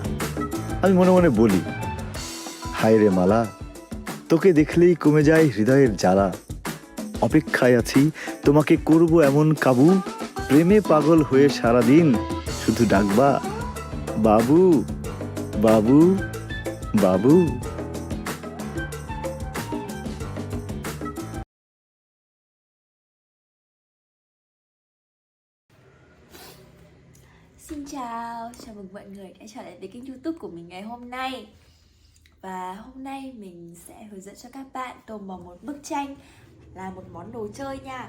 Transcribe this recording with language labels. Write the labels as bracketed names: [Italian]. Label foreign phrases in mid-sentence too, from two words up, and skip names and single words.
[Bangla] আমি মনে মনে বলি, হায় রে মালা, তোকে দেখলেই কমে যায় হৃদয়ের জ্বালা, অপেক্ষায় আছি তোমাকে করব এমন কাবু, প্রেমে পাগল হয়ে সারাদিন শুধু ডাকবা বাবু বাবু বাবু। [Vietnamese] Xin chào, chào mừng mọi người đã trở lại với kênh YouTube của mình ngày hôm nay. Và hôm nay mình sẽ hướng dẫn cho các bạn tô màu một bức tranh là một món đồ chơi nha.